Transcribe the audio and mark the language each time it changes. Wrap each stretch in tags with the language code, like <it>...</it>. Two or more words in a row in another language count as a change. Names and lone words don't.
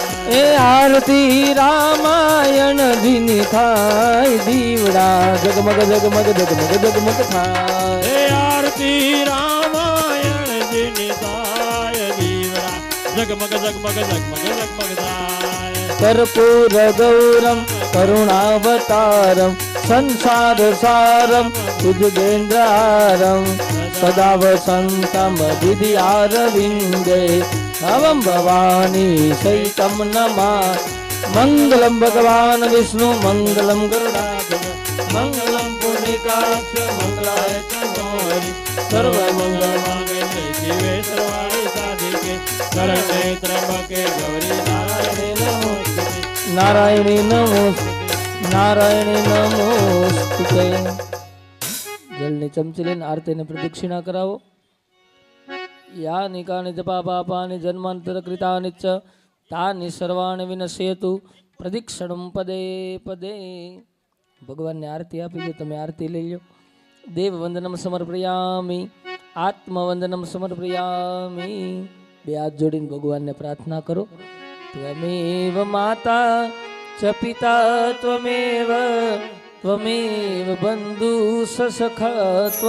<gu>એ આરતી રામાયણ જીની થાય દીવડા જગમગ જગમગ જગમગ જગમગ થાય હે આરતી રામાયણ જીની થાય દીવડા જગમગ જગમગ જગમગ જગમગ થાય</gu> <sa>कर्पूर गौरम करुणावतारम संसार सारम सुजगेन्द्रारम सदा वसंतम दिव्यारविंदे नवम भवानी सहितम नमा मंगलम भगवान विष्णु मंगलम गरुडाध्वज मंगलम पुण्यकाक्ष मंगलाय तनोहरि सर्वमंगल मांगल्ये शिवे सर्वाणि साधिके शरण्ये त्र्यंबके गौरी नारायणे नमोस्तुते नारायणी नमोस्तुते</sa> <gu>જળની ચમચી લઈને આરતીને પ્રદક્ષિણા કરાવો</gu> <sa>યાની કાની જપા પાપાની જન્માંતર કૃતાની ચ તાની સર્વાણિ વિનશ્યેતુ પ્રદક્ષિણમ પદે પદે</sa> <gu>ભગવાનને આરતી આપી દો તમે આરતી લઈ લો</gu> <sa>દેવ વંદનમ સમર્પયામિ આત્મવંદનમ સમર્પયામિ</sa> <gu>બે હાથ જોડીને ભગવાનને પ્રાર્થના કરો</gu> <sa>ત્વમેવ માતા ચ પિતા ત્વમેવ બંધુ સખા</sa>